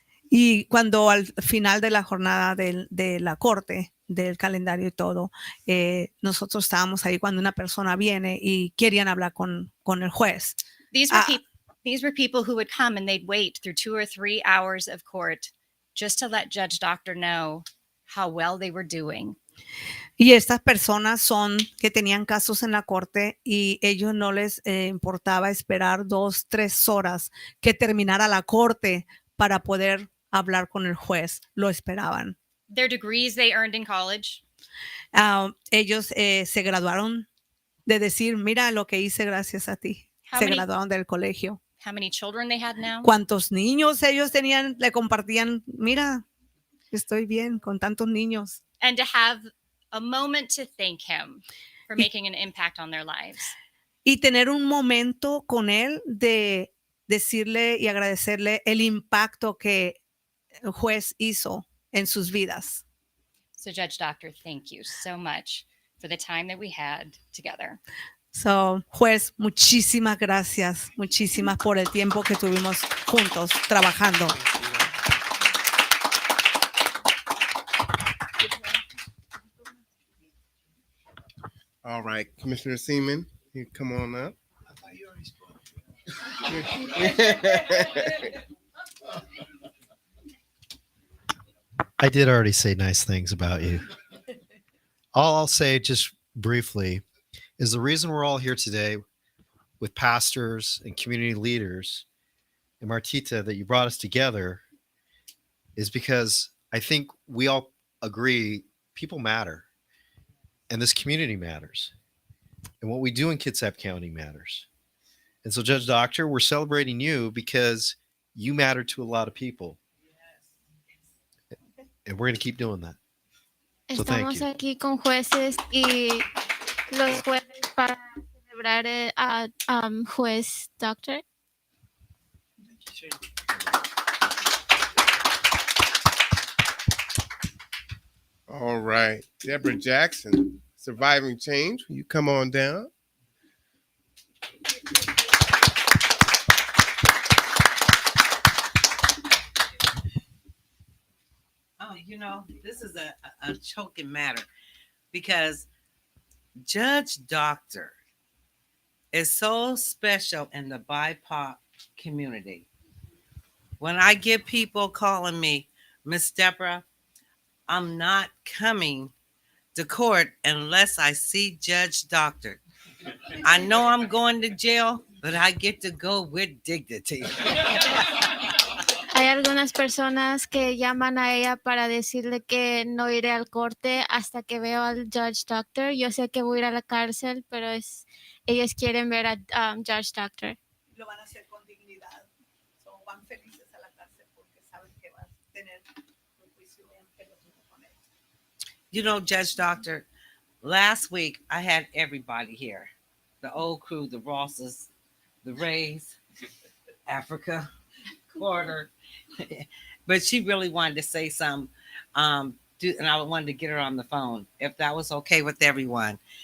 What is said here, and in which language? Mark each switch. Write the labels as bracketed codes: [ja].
[es] Y cuando al final de la jornada de la corte, del calendario y todo, nosotros estábamos ahí cuando una persona viene y querían hablar con el juez. [en] These were people who would come and they'd wait through 2 or 3 hours of court just to let Judge Docter know how well they were doing. [es] Y estas personas son que tenían casos en la corte y ellos no les importaba esperar 2, 3 horas que terminara la corte para poder hablar con el juez. Lo esperaban. [en] Their degrees they earned in college. [es] Ellos se graduaron de decir, mira lo que hice gracias a ti. Graduaron del colegio. [en] How many children they had now? [es] ¿Cuántos niños ellos tenían? Le compartían, mira, estoy bien con tantos niños. [en] And to have a moment to thank him for making an impact on their lives. [es] Y tener un momento con él de decirle y agradecerle el impacto que el juez hizo en sus vidas. [en] So, Judge Doctor, thank you so much for the time that we had together. [es] So, juez, muchísimas gracias, muchísimas por el tiempo que tuvimos juntos trabajando. [en] All right, Commissioner Seaman, you come on up. I thought you already spoke. I did already say nice things about you. All I'll say just briefly is the reason we're all here today with pastors and community leaders and Martita, that you brought us together, is because I think we all agree people matter and this community matters. And what we do in Kitsap County matters. And so, Judge Docter, we're celebrating you because you matter to a lot of people. And we're going to keep doing that. So thank [es] Estamos [en] you. [es] aquí con jueces y los jueces para celebrar a juez Doctor. [en] All right, Deborah Jackson, Surviving Change. Will you come on down? Oh, you know, this is a choking matter because Judge Docter is so special in the BIPOC community. When I get people calling me, Miss Deborah, I'm not coming to court unless I see Judge Docter. I know I'm going to jail, but I get to go with dignity. [es] Hay algunas personas que llaman a ella para decirle que no iré al corte hasta que veo al Judge Doctor. Yo sé que voy a ir a la cárcel, pero ellos quieren ver a Judge Doctor. Lo van a hacer con dignidad. So, van felices a la cárcel porque saben que van a tener un juicio bien pelotudo con él. [en] You know, Judge Docter, last week I had everybody here. The old crew, the Rosses, the Rays, Africa, Quarter. But she really wanted to say something. And I wanted to get her on the phone, if that was okay with everyone.